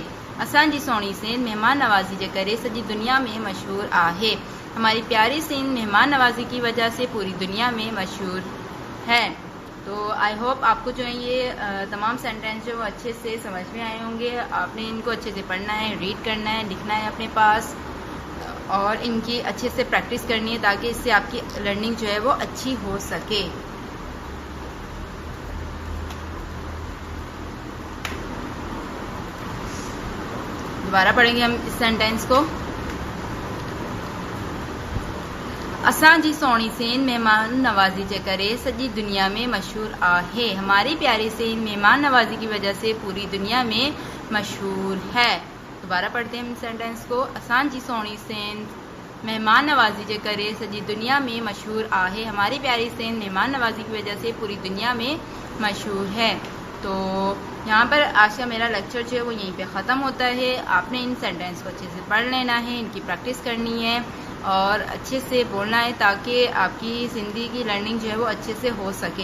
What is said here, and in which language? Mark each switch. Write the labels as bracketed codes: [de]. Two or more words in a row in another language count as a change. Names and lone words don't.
[sd] असांजी सोहणी सिंध मेहमान नवाज़ी जे करे सॼी दुनिया में मशहूर आहे। [ur] ہماری پیاری سندھ مہمان نوازی کی وجہ سے پوری دنیا میں مشہور ہے. तो [en] I hope [ur] آپ کو جو ہے یہ تمام سینٹینس جو اچھے سے سمجھ میں آئے ہوں گے. آپ نے ان کو اچھے سے پڑھنا ہے، ریڈ کرنا ہے، لکھنا ہے اپنے پاس، اور ان کی اچھے سے پریکٹس کرنی ہے تاکہ اس سے آپ کی لرننگ جو ہے وہ اچھی ہو سکے. دوبارہ پڑھیں گے ہم اس سینٹینس کو. [sd] असांजी सोहणी सिंध मेहमान नवाज़ी जे करे सॼी दुनिया में मशहूर आहे। [ur] ہماری پیاری سندھ مہمان نوازی کی وجہ سے پوری دنیا میں مشہور ہے. دوبارہ پڑھتے ہیں ہم سینٹینس کو. [sd] असांजी सोहणी सिंध मेहमान नवाज़ी जे करे सॼी दुनिया में मशहूर आहे। [ur] ہماری پیاری سندھ مہمان نوازی کی وجہ سے پوری دنیا میں مشہور ہے. تو یہاں پر آج کا میرا لیکچر جو ہے وہ یہیں پہ ختم ہوتا ہے. آپ نے ان سینٹینس کو اچھے سے پڑھ لینا ہے، ان کی پریکٹس کرنی ہے اور اچھے سے بولنا ہے تاکہ آپ کی سندھی کی لرننگ جو ہے وہ اچھے سے ہو سکے.